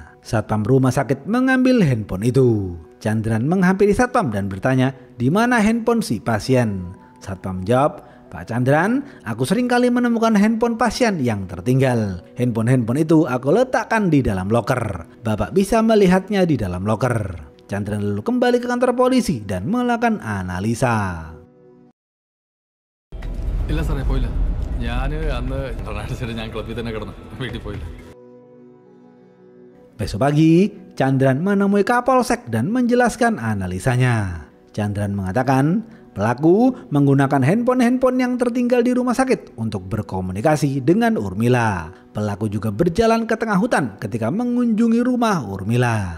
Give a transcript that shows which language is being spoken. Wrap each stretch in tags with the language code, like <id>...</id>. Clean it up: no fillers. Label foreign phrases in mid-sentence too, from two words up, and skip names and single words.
<id>Satpam rumah sakit mengambil handphone itu. Chandran menghampiri satpam dan bertanya, "Di mana handphone si pasien?" Satpam jawab, "Pak Chandran, aku sering kali menemukan handphone pasien yang tertinggal. Handphone itu aku letakkan di dalam loker. Bapak bisa melihatnya di dalam loker." Chandran lalu kembali ke kantor polisi dan melakukan analisa.</id> <ml>ഇല്ല സാറേ പോയില്ല. ഞാൻ അന്ന് ഇന്റർനാഷണൽ ഞാൻ ക്ലബ്ബിൽ തന്നെ കിടന്നു, വീട്ടിൽ പോയില്ല.</ml> <id>Besok pagi, Chandran menemui Kapolsek dan menjelaskan analisanya. Chandran mengatakan pelaku menggunakan handphone yang tertinggal di rumah sakit untuk berkomunikasi dengan Urmila. Pelaku juga berjalan ke tengah hutan ketika mengunjungi rumah Urmila.</id>